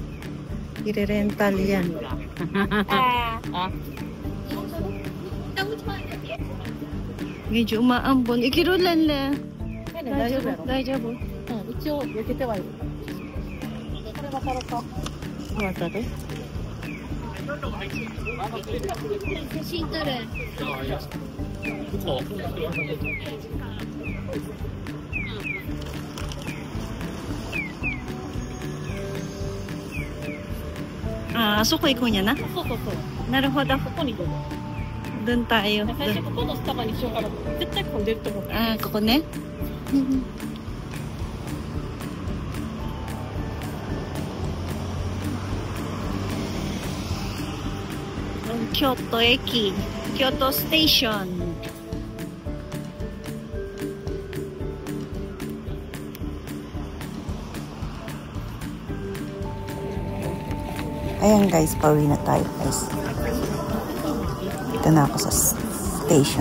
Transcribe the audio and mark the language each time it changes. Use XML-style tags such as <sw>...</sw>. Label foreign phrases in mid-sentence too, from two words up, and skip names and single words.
<tl>Ire-rental yan. Medyo umaambon. Ikirulan lang.</tl> <ja>大丈夫やろ。大丈夫。一応避けてはいる。渡ろうか。渡る？写真撮る。あそこ行くんやな。そうそうそう。なるほど。ここにどうぞ。</ja> <tl>doon tayo.</tl> <ja>最初ここのスタバにしようかな。絶対混んでると思う。 Ah,ここね。Kyoto 駅、Kyoto Station。</ja> <tl>Ayan guys, pauwi na tayo guys.</tl> <ja>Dito na ako sa station.</ja>